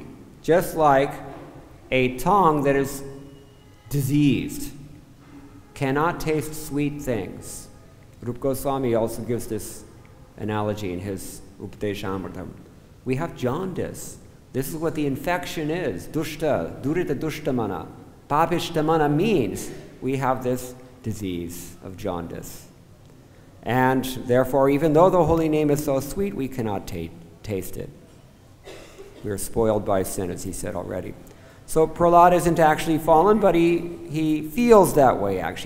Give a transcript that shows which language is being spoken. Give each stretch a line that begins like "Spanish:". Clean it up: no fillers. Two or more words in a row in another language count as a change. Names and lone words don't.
English: Just like a tongue that is diseased cannot taste sweet things. Rupa Goswami also gives this analogy in his Upadeshamritam. We have jaundice. This is what the infection is.
Sanskrit: दुष्ट, दुरित दुष्टमना.
English: Papishtamana means we have this disease of jaundice. And therefore, even though the holy name is so sweet, we cannot taste it. We are spoiled by sin, as he said already. So Prahlad isn't actually fallen, but he feels that way, actually.